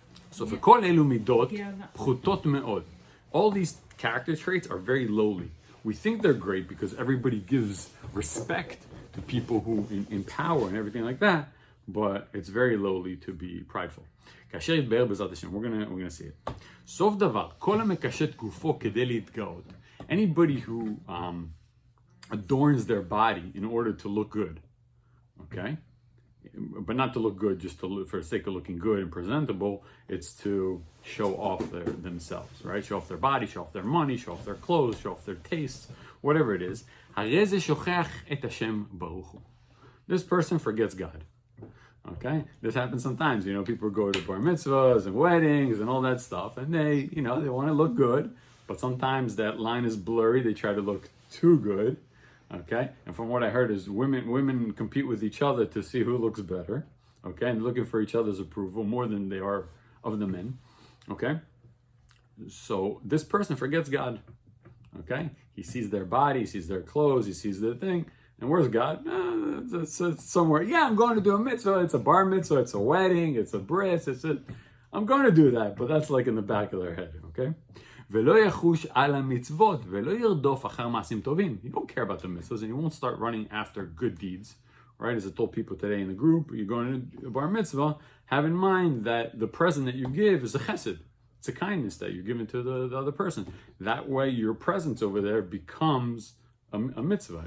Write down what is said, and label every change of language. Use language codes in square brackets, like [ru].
[en] So for [he] kol elu midot pchutot meod. [en] All these character traits are very lowly. We think they're great because everybody gives respect to people who in power and everything like that, but it's very lowly to be prideful. [he] כאשר יתבהר בעזרת השם, [en] we're gonna see it. [he] סוף דבר, כל המקשט גופו כדי להתגאות. [en] Anybody who adorns their body in order to look good, okay? But not to look good just for the sake of looking good and presentable. It's to show off themselves, right? Show off their body, show off their money, show off their clothes, show off their tastes, whatever it is. [he] הרי זה שוכח את השם ברוך הוא. [en] This person forgets God. Okay, this happens sometimes. People go to bar mitzvahs and weddings and all that stuff, and they want to look good, but sometimes that line is blurry. They try to look too good. Okay, and from what I heard is women compete with each other to see who looks better. Okay, and looking for each other's approval more than they are of the men. Okay, so this person forgets God. Okay, he sees their body, he sees their clothes, he sees their thing. And where's God? It's somewhere. Yeah, I'm going to do a mitzvah. It's a bar mitzvah. It's a wedding. It's a bris. I'm going to do that, but that's like in the back of their head, okay? [he] ולא יחוש על המצוות, ולא ירדוף אחר מעשים טובים. [en] You don't care about the mitzvahs, and you won't start running after good deeds, right? As I told people today in the group, you're going to a bar mitzvah, have in mind that the present that you give is a chesed. It's a kindness that you're giving to the other person. That way, your presence over there becomes a mitzvah.